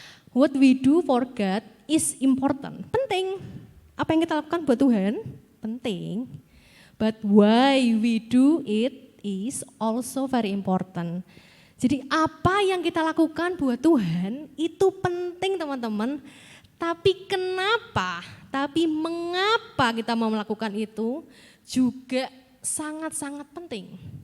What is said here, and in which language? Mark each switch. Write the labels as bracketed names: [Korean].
[English] What we do for God is important, penting. [Indonesian] Apa yang kita lakukan buat Tuhan, penting. [English] But why we do it is also very important. [Indonesian] Jadi apa yang kita lakukan buat Tuhan itu penting teman-teman. Tapi kenapa, tapi mengapa kita mau melakukan itu juga sangat-sangat penting.